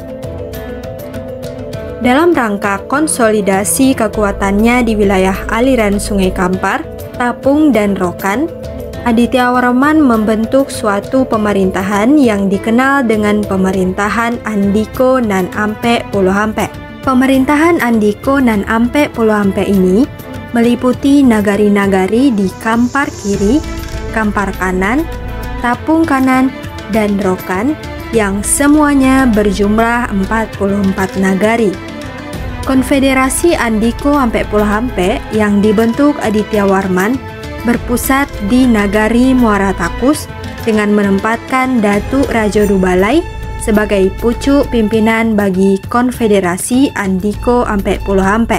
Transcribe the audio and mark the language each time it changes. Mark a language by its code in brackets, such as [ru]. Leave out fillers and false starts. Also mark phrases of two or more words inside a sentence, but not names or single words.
[id] Dalam rangka konsolidasi kekuatannya di wilayah aliran Sungai Kampar, Tapung, dan Rokan, Aditya Warman membentuk suatu pemerintahan yang dikenal dengan Pemerintahan Andiko nan ampe puluh ampe. Pemerintahan Andiko nan ampe puluh ampe ini meliputi nagari-nagari di Kampar Kiri, Kampar Kanan, Tapung Kanan, dan Rokan yang semuanya berjumlah 44 nagari. Konfederasi Andiko ampe puluh ampe yang dibentuk Aditya Warman berpusat di Nagari Muara Takus dengan menempatkan Datuk Rajo Dubalai sebagai pucuk pimpinan bagi Konfederasi Andiko ampe puluh ampe.